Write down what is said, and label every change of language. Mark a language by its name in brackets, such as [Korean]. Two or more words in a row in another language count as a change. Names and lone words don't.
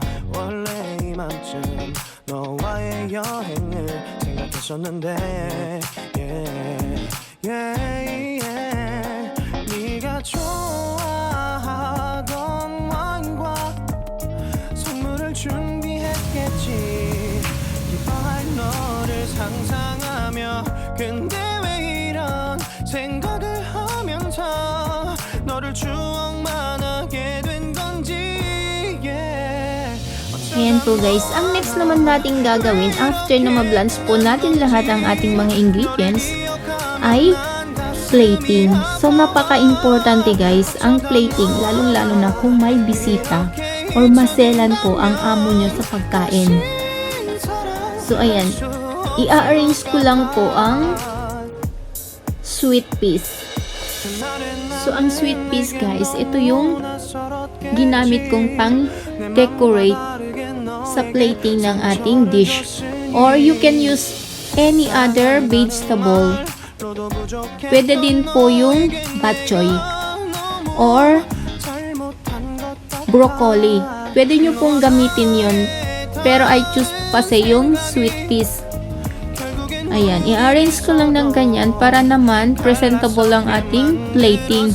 [Korean] 원래 이맘쯤 너와의 여행을 생각했었는데 네가 좋아하던 와인과 선물을 준비했겠지. 기뻐할 너를 상상하며 근데 왜 이런 생각을 하면서 너를 추억만 하게 된 건지. [Filipino] Ayan po guys, ang next naman natin gagawin after na ma-blanch po natin lahat ang ating mga ingredients ay plating. So napaka-importante guys ang plating, lalong-lalo na kung may bisita or maselan po ang amo nyo sa pagkain. So ayan, i-arrange ko lang po ang [English] sweet peas. [Filipino] So ang [English] sweet peas [Filipino] guys, ito yung ginamit kong pang decorate sa plating ng ating dish. [English] Or you can use any other vegetable. [Filipino] Pwede din po yung bok choy or broccoli. Pwede nyo pong gamitin yon, pero [English] I choose [Filipino] kasi yung [English] sweet peas. [Filipino] Ayan, i-arrange ko lang ng ganyan para naman presentable ang ating plating.